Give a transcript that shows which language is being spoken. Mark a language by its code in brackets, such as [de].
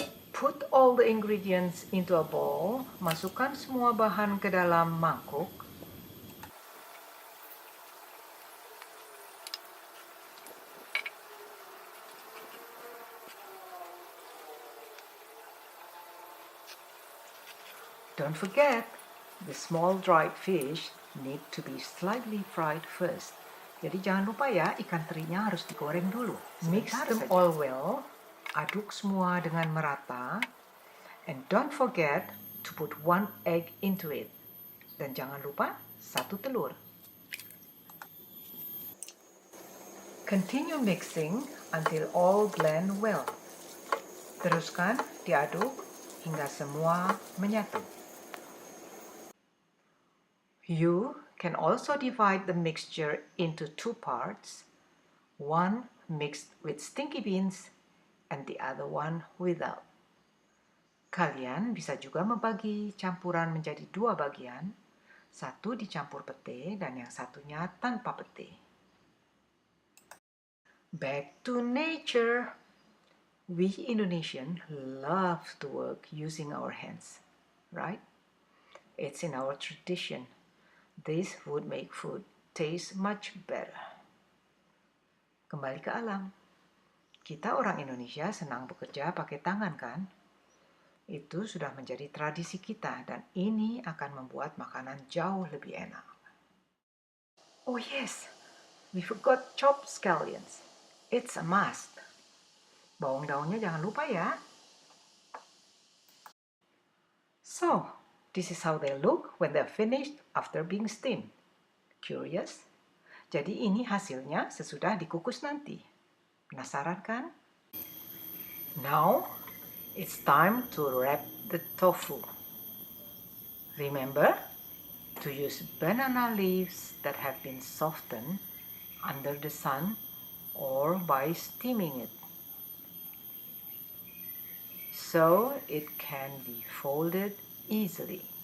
[en] Put all the ingredients into a bowl. [id] Masukkan semua bahan ke dalam mangkuk. [en] Don't forget, the small dried fish need to be slightly fried first. [id] Jadi jangan lupa ya, ikan terinya harus digoreng dulu. [en] Mix them all well. [id] Aduk semua dengan merata. [en] And don't forget to put 1 egg into it. [id] Dan jangan lupa 1 telur. [en] Continue mixing until all blend well. [id] Teruskan diaduk hingga semua menyatu. [en] You can also divide the mixture into 2 parts. One mixed with stinky beans and the other one without. [id] Kalian bisa juga membagi campuran menjadi 2 bagian, 1 dicampur pete dan yang satunya tanpa pete. [en] Back to nature. We Indonesian love to work using our hands, right? It's in our tradition. This would make food taste much better. [id] Kembali ke alam. Kita orang Indonesia senang bekerja pakai tangan kan? Itu sudah menjadi tradisi kita dan ini akan membuat makanan jauh lebih enak. [en] Oh yes, we forgot chopped scallions. It's a must. [id] Bawang daunnya jangan lupa ya. [en] So, this is how they look when they're finished after being steamed. Curious? [id] Jadi ini hasilnya sesudah dikukus nanti. Penasaran kan? [en] Now, it's time to wrap the tofu. Remember to use banana leaves that have been softened under the sun or by steaming it, so it can be folded easily.